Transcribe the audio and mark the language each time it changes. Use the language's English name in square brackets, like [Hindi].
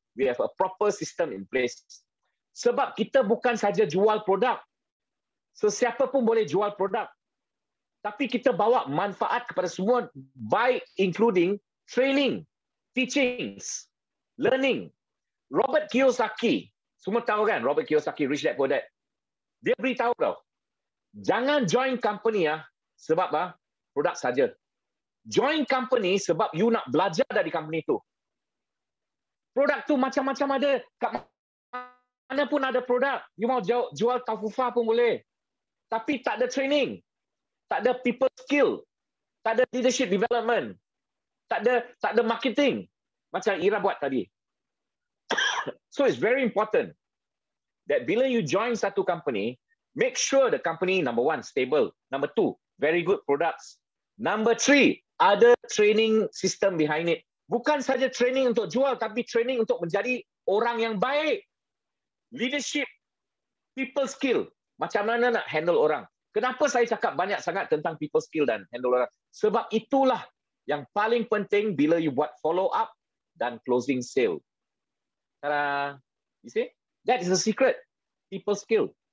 [English] We have a proper system in place. [Malay] Sebab kita bukan saja jual produk. Sesiapa pun boleh jual produk. Tapi kita bawa manfaat kepada semua [English] by including training, teachings, learning. [Malay] Robert Kiyosaki, semua tahu kan Robert Kiyosaki, Rich Dad Poor Dad. Dia beritahu tau, jangan join company sebab produk saja. Join company sebab you nak belajar dari company tu. Produk tu macam-macam ada. Kat mana pun ada produk. You mau jual Tafufa pun boleh. Tapi tak ada training. Tak ada people skill. Tak ada leadership development. Tak ada marketing. Macam Ira buat tadi. [English] So it's very important that [Malay] bila you join satu [English] company, make sure the company, number one, stable. Number two, very good products. Number three, ada training system behind it. [Malay] Bukan saja training untuk jual, tapi training untuk menjadi orang yang baik. [English] Leadership, people skill. [Malay] Macam mana nak handle orang. Kenapa saya cakap banyak sangat tentang people skill dan handle orang? Sebab itulah yang paling penting bila you buat follow up dan closing sale. Ta-da! [English] You see? That is the secret. People skill.